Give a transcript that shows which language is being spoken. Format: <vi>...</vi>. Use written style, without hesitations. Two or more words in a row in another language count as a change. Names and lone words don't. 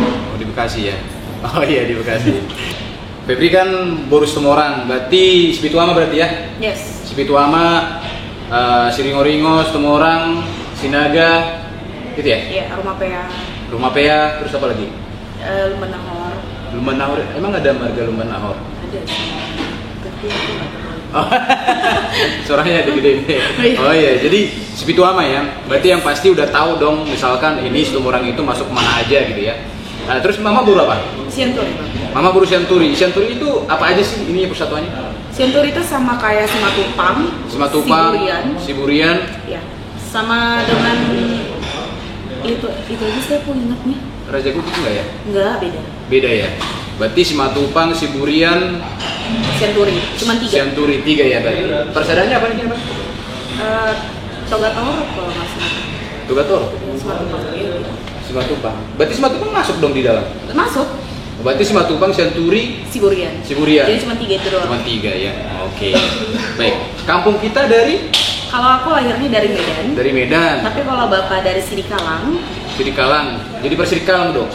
<id>Oh, di Bekasi ya. Oh iya, di Bekasi. Febri kan Boru Situmorang, berarti Sipituama berarti ya? Yes. Sipituama, Siringo-ringo, Situmorang, Sinaga, gitu ya? Iya, Rumah Pea. Rumah Pea, terus apa lagi? Lumban Nahor. Lumban Nahor, emang ada marga Lumban Nahor? Ada sih. Tapi aku nggak tahu. Oh, suaranya ada gede-gede. Oh iya, jadi Sipituama ya. Berarti yang pasti udah tahu dong, misalkan ini Situmorang itu masuk mana aja gitu ya. Nah, terus mama Boru apa? Sianturi. Mama Boru Sianturi. Sianturi itu apa aja sih ini persatuannya? Sianturi itu sama kayak Simatupang, Siburian. ya, sama dengan itu aja saya pun ingatnya. Raja Kutub enggak ya? Enggak, beda. Beda ya. Berarti Simatupang, Siburian, Sianturi, cuma 3. Sianturi 3 ya tadi. Persadaannya apa nih, Pak? Togatoro kalau nggak salah. Tugator. Simatupang. Simatupang. Berarti Simatupang masuk dong di dalam. Masuk. Berarti Simatupang, Sianturi, Siburian. Siburian. Jadi cuma 3 itu doang. Cuma 3 ya. Oke. Baik. Kampung kita dari? Kalau aku lahirnya dari Medan. Dari Medan. Tapi kalau bapak dari Sidikalang. Sidikalang. Jadi Persidikalang dong.</id>